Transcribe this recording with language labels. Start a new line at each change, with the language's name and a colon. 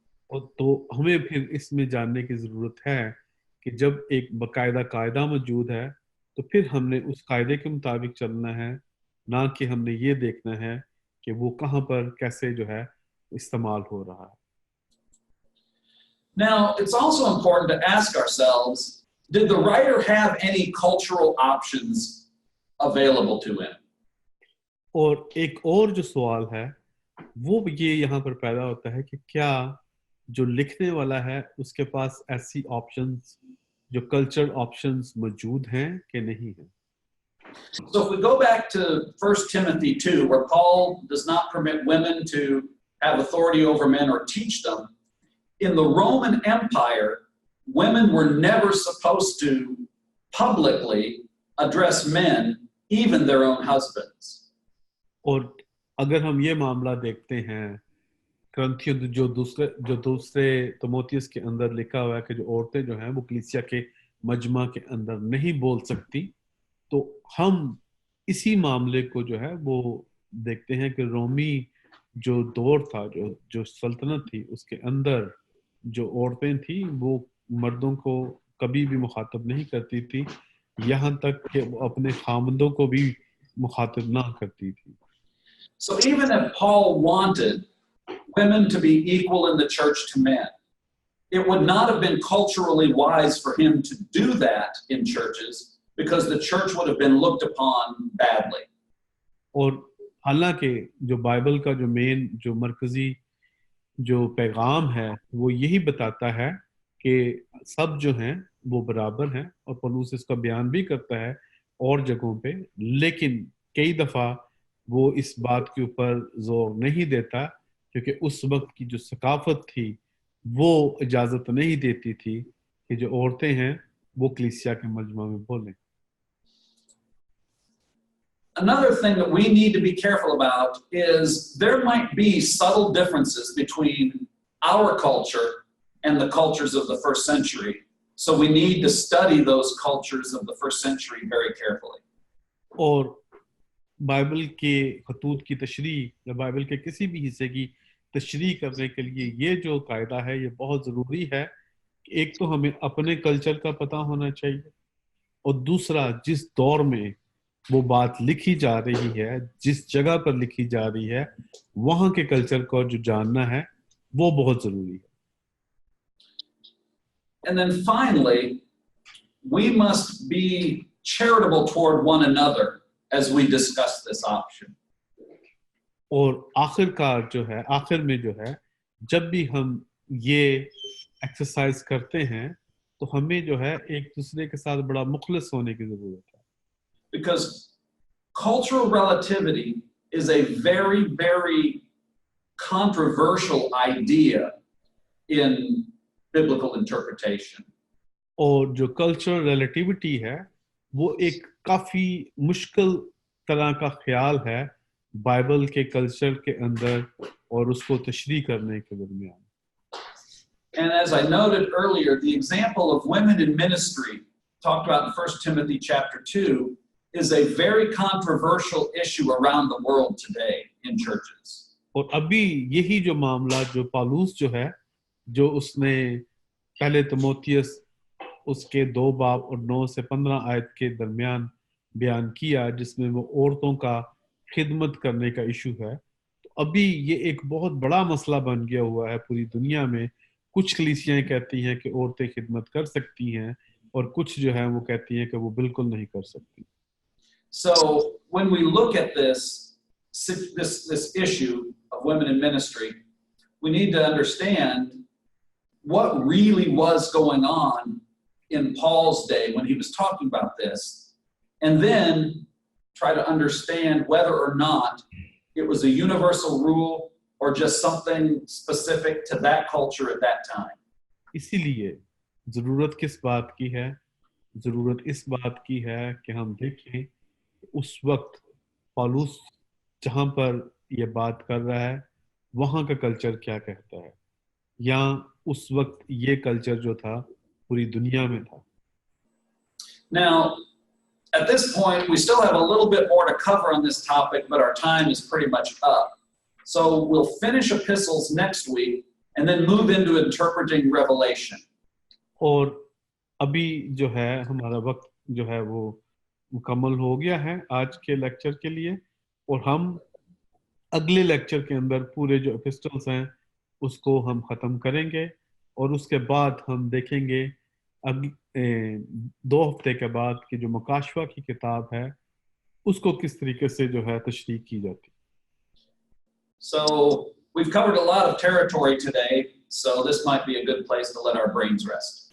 Hindi: और तो हमें फिर इसमें जानने की जरूरत है कि जब एक बाकायदा कायदा मौजूद है तो फिर हमने उस कायदे के मुताबिक चलना है, ना कि हमने ये देखना है कि वो कहाँ पर कैसे जो है इस्तेमाल हो रहा है.
English: Now, it's also important to ask ourselves, did the writer have any cultural options available to him?
Hindi: और एक और जो सवाल है वो ये यहाँ पर पैदा होता है कि क्या जो लिखने वाला है उसके पास ऐसी ऑप्शंस जो कल्चरल ऑप्शंस मौजूद हैं कि नहीं है.
English: So if we go back to 1 Timothy 2, where Paul does not permit women to have authority over men or teach them, in the Roman Empire, women were never supposed to publicly address men, even their own husbands.
Hindi: और अगर हम ये मामला देखते हैं क्रंथियों जो दूसरे तिमोथियस के अंदर लिखा हुआ है कि जो औरतें जो हैं वो कलीसिया के मजमा के अंदर नहीं बोल सकती, तो हम इसी मामले को जो है वो देखते हैं कि रोमी जो दौर था जो सल्तनत थी उसके अंदर जो औरतें थी वो मर्दों को कभी भी मुखातब नहीं करती थी, यहाँ तक कि वो अपने खामदों को भी मुखातब ना करती थी.
English: So even if Paul wanted women to be equal in the church to men, it would not have been culturally wise for him to do that in churches because the church would have been looked upon badly.
Hindi: और हालांकि जो Bible का जो main जो मरकजी जो पैगाम है वो यही बताता है कि सब जो हैं वो बराबर हैं और पौलुस इसका बयान भी करता है और जगहों पे, लेकिन कई दफ़ा वो इस बात के ऊपर जोर नहीं देता क्योंकि उस वक्त की जो सकाफत थी वो इजाज़त नहीं देती थी कि जो औरतें हैं वो कलीसिया के मजमा में बोलें.
English: Another thing that we need to be careful about is there might be subtle differences between our culture and the cultures of the first century. So we need to study those cultures of the first century very carefully.
Hindi: और Bible के खतूत की तशरीह या Bible के किसी भी हिस्से की तशरीह करने के लिए ये जो कायदा है ये बहुत ज़रूरी है. एक तो हमें अपने कल्चर का पता होना चाहिए और दूसरा जिस दौर में वो बात लिखी जा रही है, जिस जगह पर लिखी जा रही है, वहाँ के कल्चर को जो जानना है वो बहुत ज़रूरी है.
English: And then finally, we must be charitable toward one another as we discuss this option.
Hindi: और आखिर में जो है जब भी हम ये एक्सरसाइज करते हैं तो हमें जो है एक दूसरे के साथ बड़ा मुखलिस होने की जरूरत है.
English: Because cultural relativity is a very, very controversial idea in biblical interpretation.
Hindi: और जो कल्चरल रिलेटिविटी है वो एक काफी मुश्किल तरह का ख्याल है बाइबल के कल्चर के अंदर और उसको तशरीह करने के दरमियान.
English: And as I noted earlier, the example of women in ministry, talked about in 1 Timothy chapter 2, is a very controversial issue around the world today in churches.
Hindi: और अभी यही जो मामला जो पालूस जो है, जो उसने पहले तिमोथियस उसके 2 बाब और 9 से 15 आयत के दरमियान बयान किया, जिसमें वो औरतों का खिदमत करने का इशू है, तो अभी ये एक बहुत बड़ा मसला बन गया हुआ है पूरी दुनिया में. कुछ कलीसियाएं कहती हैं कि औरतें खिदमत कर सकती हैं और कुछ जो है वो कहती हैं कि वो बिल्कुल नहीं कर सकती.
English: So when we look at this issue of women in ministry, we need to understand what really was going on in Paul's day when he was talking about this, and then try to understand whether or not it was a universal rule or just something specific to that culture at that time.
Hindi: इसीलिए जरूरत किस बात की है? जरूरत इस बात की है कि हम देखें उस वक्त पौलुस जहां पर ये बात कर रहा है वहां का कल्चर क्या कहता है, या उस वक्त ये कल्चर जो था पूरी दुनिया में था.
English: Now, at this point, we still have a little bit more to cover on this topic, but our time is pretty much up. So we'll finish epistles next week and then move into interpreting Revelation.
Hindi: और अभी जो है हमारा वक्त जो है वो मुकम्मल हो गया है आज के लेक्चर के लिए, और हम अगले लेक्चर के अंदर पूरे जो एपिस्टल्स हैं उसको हम ख़त्म करेंगे, और उसके बाद हम देखेंगे 2 हफ्ते के बाद की जो मुकाशवा की किताब है उसको किस तरीके से जो है तशरीह की जाती.
English: So we've covered a lot of territory today, so this might be a good place to let our brains rest.